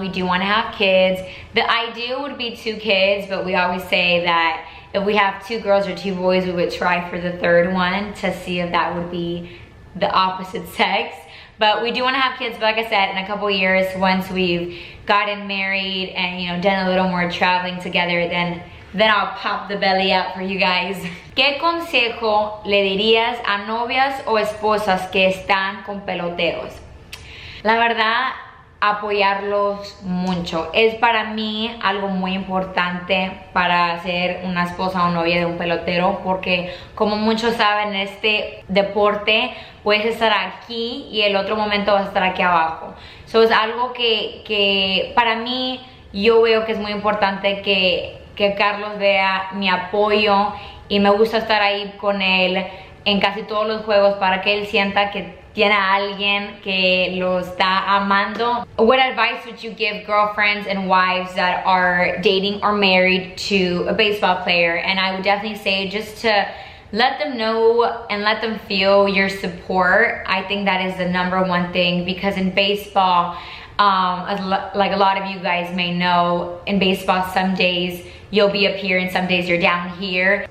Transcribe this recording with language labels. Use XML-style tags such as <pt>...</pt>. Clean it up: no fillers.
<en>We do want to have kids. The ideal would be 2 kids, but we always say that if we have 2 girls or 2 boys, we would try for the 3rd one to see if that would be the opposite sex. But we do want to have kids, but like I said, in a couple years, once we've gotten married and, you know, done a little more traveling together, then I'll pop the belly out for you guys.</en> <es>¿Qué consejo le dirías a novias o esposas que están con peloteros? La verdad, apoyarlos mucho. Es para mí algo muy importante para ser una esposa o novia de un pelotero, porque como muchos saben, en este deporte puedes estar aquí y el otro momento vas a estar aquí abajo. So, es algo que para mí, yo veo que es muy importante que Carlos vea mi apoyo, y me gusta estar ahí con él en casi todos los juegos para que él sienta que tiene a alguien que lo está amando.</es> <en>What advice would you give girlfriends and wives that are dating or married to a baseball player? And I would definitely say just to let them know and let them feel your support. I think that is the #1 thing, because in baseball, like a lot of you guys may know, in baseball some days you'll be up here and some days you're down here.</en>